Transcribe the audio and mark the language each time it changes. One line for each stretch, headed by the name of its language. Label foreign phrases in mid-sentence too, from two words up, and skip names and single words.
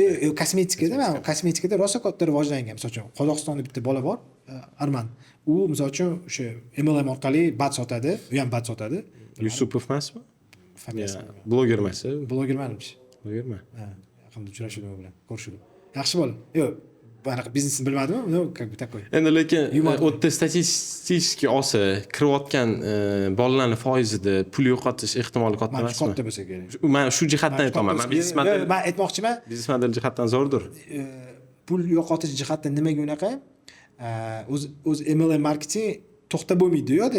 Uzbek: Kosmetikada, men kosmetikada rosa katta rivojlangan. Masalan, Qozog'istonda bitta bola bor, Arman. U misol uchun o'sha MLM orqali bat sotadi, u ham bat sotadi. Yusupov emasmi? Familiyasi. Bloger emas. Bloger emas. Blogermi? Yaqinda uchrashuvdim bilan, ko'rishdim. Yaxshi bola. Yo'q, bunaqa biznesni bilmadim,
Russian: no, как бы такой.
Uzbek: Endi lekin o'tda statistik olsa, kirayotgan bolalarning foizida pul yo'qotish ehtimoli katta emasmi? Katta bo'lsa kerak. Men shu jihatdan aytaman. Men aytmoqchiman, biznes model jihatdan zo'rdir. Pul yo'qotish jihatdan nimaga unaqa? O'z MLM marketing to'xtab bo'lmaydi yo'da.